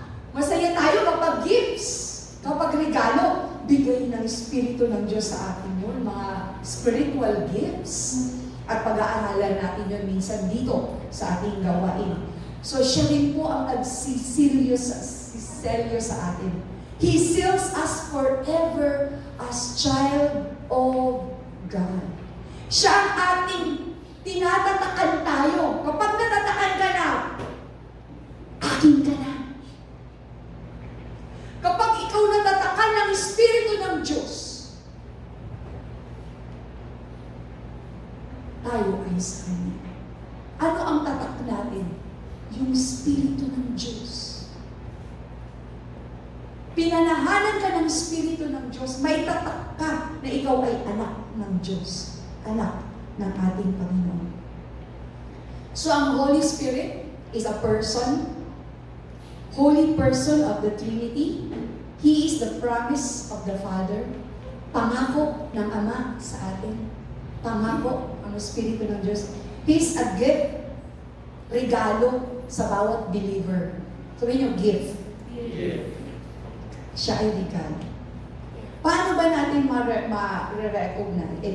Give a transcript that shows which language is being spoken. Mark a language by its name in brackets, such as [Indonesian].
[Filipino] Masaya tayo kapag gifts, kapag regalo, bigay ng Espiritu ng Diyos sa atin yun, mga [English] spiritual gifts. [Filipino] At pag-aaralan natin yun minsan dito sa ating gawain. So, siya rin po ang nagsiselyo sa atin. [English] He seals us forever as child of God. [Filipino] Siya ang ating tinatatakan tayo. Kapag natatakan ka na, akin ka na. Kapag ikaw natatakan ng Espiritu ng Diyos, tayo ay sa Kanya. Ano ang tatak natin? Yung Espiritu ng Diyos. Pinanahanan ka ng Espiritu ng Diyos, may tatak ka na ikaw ay anak ng Diyos. Anak ng ating Panginoon. [English] So, ang Holy Spirit is a person, holy person of the Trinity. He is the promise of the Father. [Filipino] Pangako ng Ama sa atin. Pangako ang Espiritu ng Diyos. [English] He is a gift, [Filipino] regalo sa bawat believer. Sabihin niyo, gift. Siya ay regalo. Paano ba natin ma-recognize?